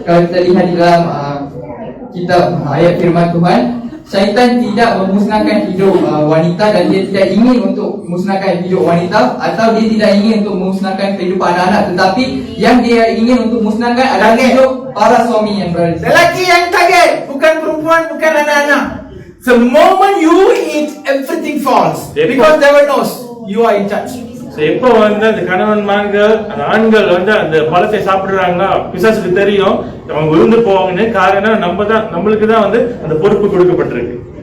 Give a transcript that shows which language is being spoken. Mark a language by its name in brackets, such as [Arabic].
[Malay] Kalau kita lihat di dalam kitab ayat firman Tuhan, syaitan tidak memusnahkan hidup wanita, dan dia tidak ingin untuk memusnahkan hidup wanita, atau dia tidak ingin untuk memusnahkan kehidupan anak-anak, tetapi yang dia ingin untuk musnahkan adalah hidup para suami yang berada di sana. Lelaki yang target, bukan perempuan, bukan anak-anak. [English] The moment you eat, everything falls. Because devil knows you are in charge. [Tamil] எப்போ வந்து அந்த கணவன்மார்கள் அந்த ஆண்கள் வந்து அந்த பழத்தை சாப்பிடுறாங்கன்னா பிசாசுக்கு தெரியும் அவங்க விழுந்து போவாங்கன்னு. காரணம் நம்மளுக்கு தான் வந்து அந்த பொறுப்பு கொடுக்கப்பட்டிருக்கு.